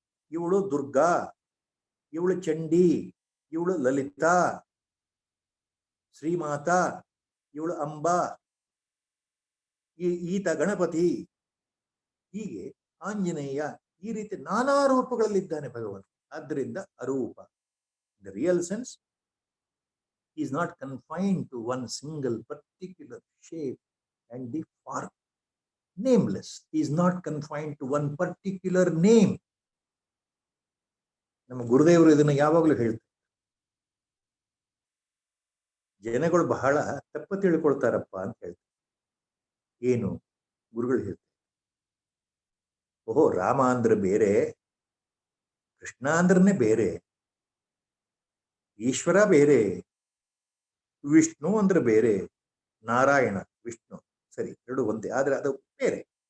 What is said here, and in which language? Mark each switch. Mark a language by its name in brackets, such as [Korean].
[Kannada] ಇವಳು ದುರ್ಗಾ, ಇವಳು ಚಂಡಿ, ಇವಳು ಲಲಿತಾ, ಶ್ರೀಮಾತಾ, ಇವಳು ಅಂಬಾ, ಈತ ಗಣಪತಿ, ಹೀಗೆ ಆಂಜನೇಯ, ಈ ರೀತಿ ನಾನಾ ರೂಪಗಳಲ್ಲಿದ್ದಾನೆ ಭಗವಂತ. ಆದ್ದರಿಂದ ಅರೂಪ. [English] The real sense is not confined to one single particular shape and the form. Nameless. He is not confined to one particular name. [Kannada] ನಮ್ಮ ಗುರುದೇವರು ಇದನ್ನ ಯಾವಾಗಲೂ ಹೇಳ್ತಾರೆ. ಜನಗಳು ಬಹಳ ತಪ್ಪ ತಿಳ್ಕೊಳ್ತಾರಪ್ಪ ಅಂತ ಹೇಳ್ತಾರೆ. ಏನು? ಗುರುಗಳು ಹೇಳ್ತಾರೆ, ಓಹೋ, ರಾಮ ಅಂದ್ರೆ ಬೇರೆ, ಕೃಷ್ಣ ಅಂದ್ರನೇ ಬೇರೆ, ಈಶ್ವರ ಬೇರೆ, ವಿಷ್ಣು ಅಂದ್ರೆ ಬೇರೆ, ನಾರಾಯಣ ವಿಷ್ಣು ಸರಿ ಎರಡು ಒಂದೇ, ಆದ್ರೆ ಅದು ಬೇರೆ.